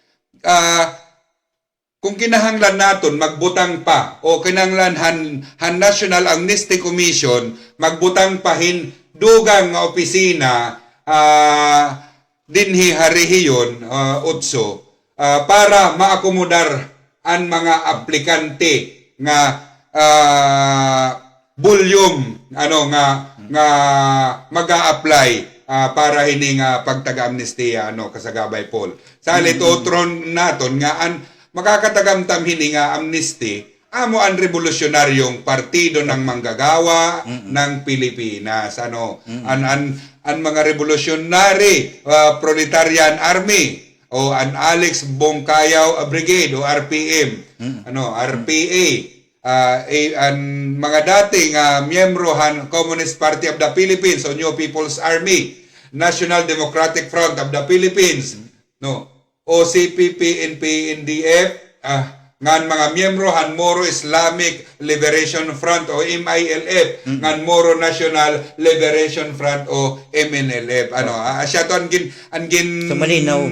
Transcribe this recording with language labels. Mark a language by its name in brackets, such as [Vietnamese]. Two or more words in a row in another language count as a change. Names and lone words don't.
[Waray] kung kinahanglan naton magbutang pa o kinahanglan han National Amnesty Commission magbutang pa hin dugang nga opisina dinhi harihiyon utso para maakomodar ang mga aplikante nga volume nga maga-apply para hini nga pagtaga-amnestiya kasagabay Paul. Salit otron naton nga makakatagamtam hini nga amnesty amo ang revolusyonaryong partido ng manggagawa ng Pilipinas ang mga revolutionary proletarian army o an Alex Bongkayaw Brigade o RPM RPA ang mga dating miyembro han Communist Party of the Philippines o New People's Army National Democratic Front of the Philippines OCPP NPNDF ngan mga miyembro han Moro Islamic Liberation Front o MILF ngan Moro National Liberation Front o MNLF asya to angin sa malinaw